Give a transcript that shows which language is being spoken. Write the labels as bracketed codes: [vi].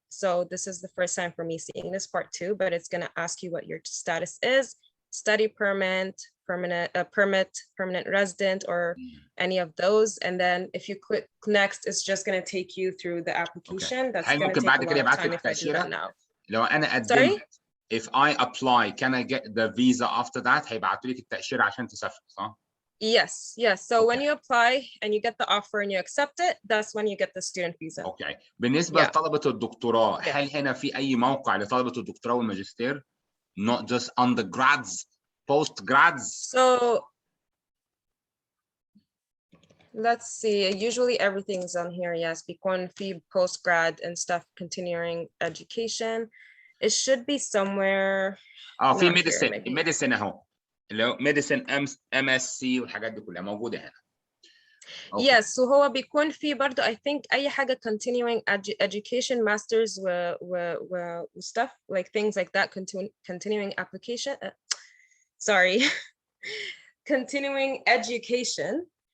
[en] So this is the first time for me seeing this part too, but it's gonna ask you what your status is, study permit, permanent resident, or any of those. And then if you click next, it's just gonna take you through the application. That's gonna take a lot of time if I do that now. [ar] لو أنا قدمت, [en] if I apply, can I get the visa after that? [ar] هيبعتوا لك التأشيرة عشان تسافر, صح؟ [en] Yes. So when you apply and you get the offer and you accept it, that's when you get the student visa. Okay. [ar] بالنسبة لطلبة الدكتوراه, هل هنا في أي موقع لطلبة الدكتوراه والماجستير? [en] Not just undergrads, postgrads? So let's see. Usually everything's on here. Yes, [ar] بيكون في [en] postgrad and stuff, continuing education. It should be somewhere. [ar] في medicine اهو. لو medicine MSc والحاجات دي كلها موجودة هنا. [en] Yes, [ar] وهو بيكون في برضه [en] I think [ar] أي حاجة [en] continuing education, masters و stuff like things like that, continuing application. Sorry, continuing education.